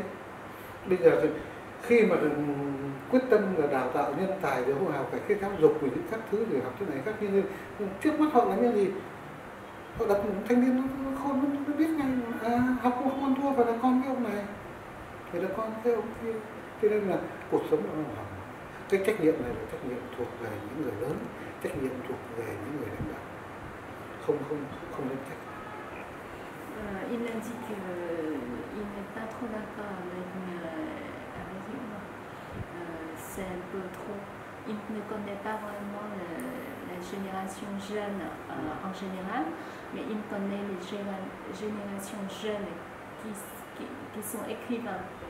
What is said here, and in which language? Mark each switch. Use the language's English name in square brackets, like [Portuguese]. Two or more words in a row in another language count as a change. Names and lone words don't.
[Vietnamese] Bây giờ thì khi mà quyết tâm là đào tạo nhân tài để họ học phải cái giáo dục về các thứ để học thế này khác, như trước mắt họ là như gì, họ đặt thanh niên nó khôn, nó biết ngay học không ăn thua, phải là con cái ông này, phải là con cái ông kia. Cho nên là cuộc sống nó làm hỏng. Cái trách nhiệm này là trách nhiệm thuộc về những người lớn, trách nhiệm thuộc về những người lãnh đạo, không nên trách. [French] Il a dit qu'il n'est pas trop d'accord avec Hữu Ngọc. C'est un peu trop. Il ne connaît pas vraiment la génération jeune en général, mais il connaît les générations jeunes qui sont écrivains.